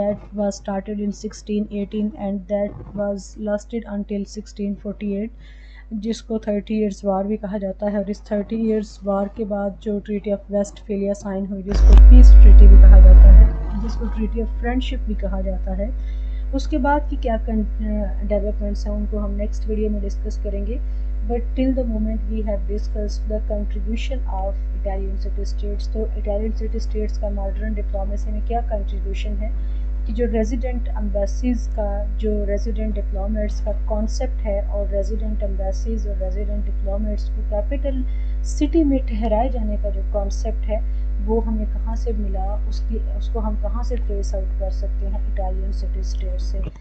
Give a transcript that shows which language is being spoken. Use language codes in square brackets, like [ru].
[en] that was started in 1618 and that was lasted until 1648، [ur] جس کو 30 years وار بھی کہا جاتا ہے. اور اس 30 ایئرس وار کے بعد جو ٹریٹی آف ویسٹ فیلیا سائن ہوئی، جس کو پیس ٹریٹی بھی کہا جاتا ہے، جس کو ٹریٹی آف فرینڈشپ بھی کہا جاتا ہے. اس کے بعد کی کیا ڈیولپمنٹس ہیں ان کو ہم نیکسٹ ویڈیو میں ڈسکس کریں گے. [en] But till the moment we have discussed the contribution of Italian city states. [ur] تو Italian city states کا ماڈرن ڈپلومیسی میں کیا کنٹریبیوشن ہے کہ جو ریزیڈنٹ امبیسیز کا، جو ریزیڈنٹ ڈپلومیٹس کا کانسیپٹ ہے، اور ریزیڈنٹ امبیسیز اور ریزیڈنٹ ڈپلومیٹس کو کیپٹل سٹی میں ٹھہرائے جانے کا جو کانسیپٹ ہے وہ ہمیں کہاں سے ملا، اس کو ہم کہاں سے ٹریس آؤٹ کر سکتے ہیں اٹالین سٹی اسٹیٹ سے.